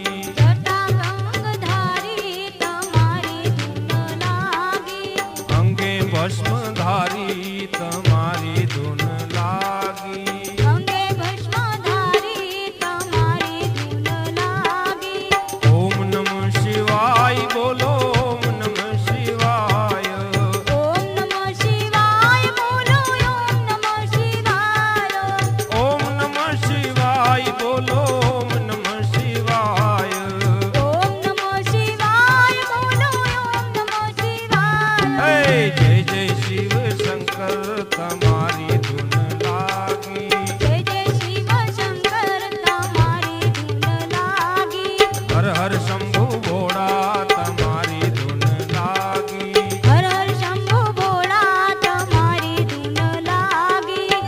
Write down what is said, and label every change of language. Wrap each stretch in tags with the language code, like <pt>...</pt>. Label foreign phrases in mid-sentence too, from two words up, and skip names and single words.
<gu>જટા ગંગધારી તમારી ધૂન લાગી। અંગે ભસ્મધારી તમારી ધૂન લાગી। અંગે ભસ્મધારી તમારી ધૂન લાગી।</gu> <sa>ओम नमः शिवाय बोलो, ओम नमः शिवाय। ओम नमः शिवाय बोलो, ओम नमः शिवाय। ओम नमः शिवाय बोलो, ओम नमः शिवाय। ओम नमः शिवाय बोलो, ओम नमः शिवाय।</sa> <gu>હે જય જય શિવ શંકર તમારી ધૂન લાગી। જય જય શિવ શંકર તમારી ધૂન લાગી। હર હર શંભુ ભોડા તમારી ધૂન લાગી। હર હર શંભુ ભોળા તમારી ધૂન લાગી।</gu>